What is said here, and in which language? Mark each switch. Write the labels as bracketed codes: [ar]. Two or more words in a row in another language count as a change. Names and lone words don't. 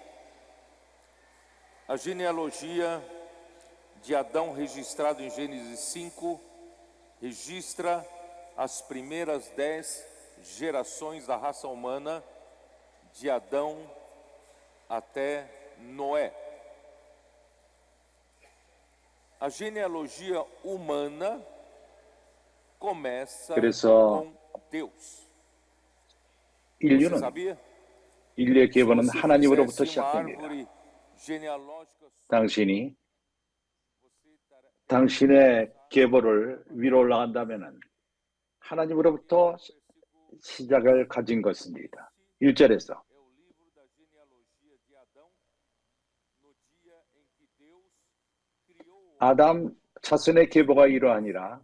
[pt] A genealogia de Adão, registrada em Gênesis 5, registra as primeiras 10 gerações da raça humana, de Adão até Noé. A genealogia humana começa com Deus. Você sabia? [ko] 인류의 계보는 하나님으로부터 시작됩니다. 당신의 계보를 위로 올라간다면 하나님으로부터 시작을 가진 것입니다. 1절에서 아담 자손의 계보가 이러하니라.